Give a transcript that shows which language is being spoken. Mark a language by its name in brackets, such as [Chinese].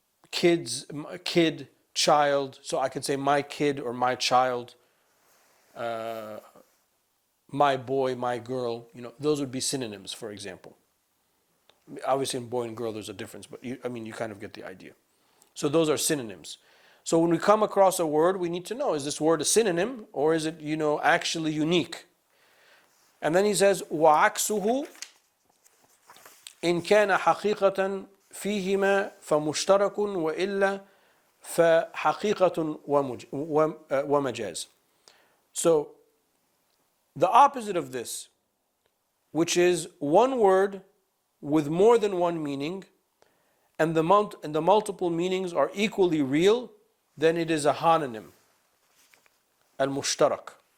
[English] Kid, child. So I could say my kid or my child, my boy, my girl. Those would be synonyms, for example. Obviously, in boy and girl, there's a difference, but you kind of get the idea. So those are synonyms. So when we come across a word, we need to know, is this word a synonym or is it, actually unique? And then he says, [Arabic] وَعَكْسُهُ إِنْ كَانَ حَقِيقَةً فِيهِمَا فَمُشْتَرَكٌ وَإِلَّا فَحَقِيقَةٌ وَمَجَازٌ. [English] So the opposite of this, which is one word with more than one meaning, and the multiple meanings are equally real, then it is a homonym, al-mushtarak.